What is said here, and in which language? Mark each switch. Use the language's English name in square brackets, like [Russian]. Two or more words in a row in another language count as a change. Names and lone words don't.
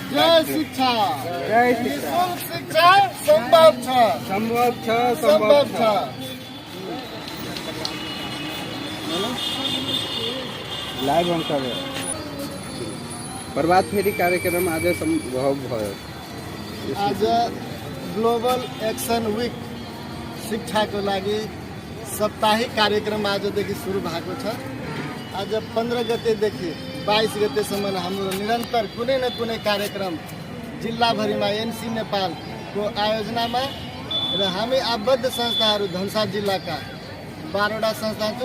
[Nepali] जय शिक्षा शिक्षा संभव छ लाइव हम कर प्रभात फेरी कार्यक्रम आज संभव भयो। आज ग्लोबल एक्सन वीक शिक्षाको लागि साप्ताहिक कार्यक्रम आजदेखि सुरु भएको छ। आज 15 गतेदेखि 22 गतेसम्म हाम्रो निरन्तर कुनै न कुनै कार्यक्रम जिल्लाभरिमा एनसी नेपालको आयोजनामा र हामी आबद्ध संस्थाहरू धनुषा जिल्लाका 12वटा संस्था छ।